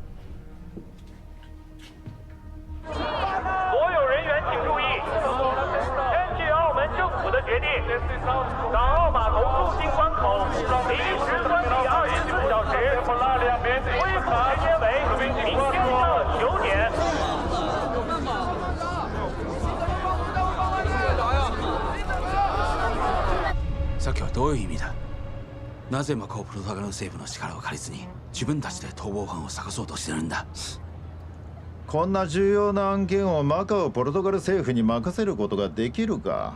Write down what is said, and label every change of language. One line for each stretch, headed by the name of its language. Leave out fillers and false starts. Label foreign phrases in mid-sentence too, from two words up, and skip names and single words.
Chinese: 所有人员请注意，根据澳门政府的决定，港澳码头入境关口临时关闭24小时。时间为明天的9点。
Japanese: さっきはどういう意味だ。なぜマカオポルトガル政府の力を借りずに自分たちで逃亡犯を探そうとしてるんだ。こんな重要な案件をマカオポルトガル政府に任せることができるか。